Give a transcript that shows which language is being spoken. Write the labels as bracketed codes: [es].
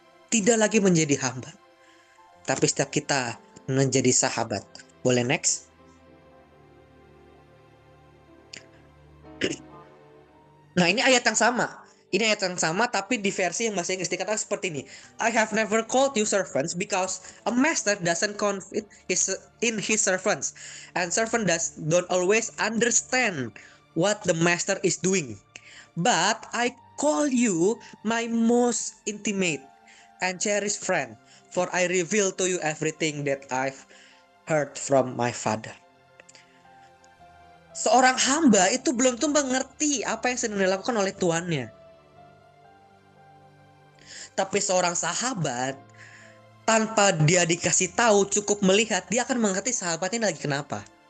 [id] Tidak lagi menjadi hamba. Tapi setiap kita menjadi sahabat. Boleh next? Nah, ini ayat yang sama. Ini ayat yang sama tapi di versi yang bahasa Inggris dikatakan seperti ini. [en] I have never called you servants because a master doesn't confide in his servants. And servant don't always understand what the master is doing. But I call you my most intimate and cherished friend, for I reveal to you everything that I've heard from my father. [id] Seorang hamba itu belum tentu mengerti apa yang sedang dilakukan oleh tuannya. Tapi seorang sahabat, tanpa dia dikasih tahu, cukup melihat, dia akan mengerti sahabatnya lagi kenapa.